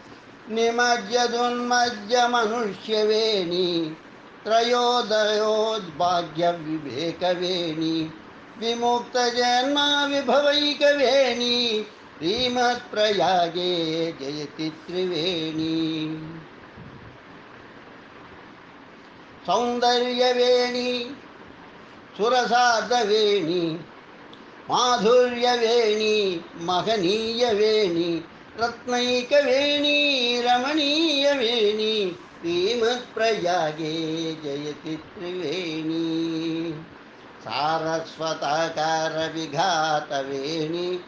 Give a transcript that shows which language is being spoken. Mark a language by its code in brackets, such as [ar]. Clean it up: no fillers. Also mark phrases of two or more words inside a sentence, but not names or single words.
[sa] निमज्जदुन्मज्जमनुष्यवेणी त्रयोदयोद्भाग्यविवेकवेणी विमुक्तजन्मा विभवैकवेणी श्रीमत्प्रयागे जयति त्रिवेणी सौन्दर्यवेणी सुरसार्धवेणी మాధుర్యవేణి మహనీయవేణి రత్నైకవేణి రమణీయవేణి శ్రీమత్ప్రయాగే జయతి త్రివేణి సారస్వతాకార విఘాతవేణి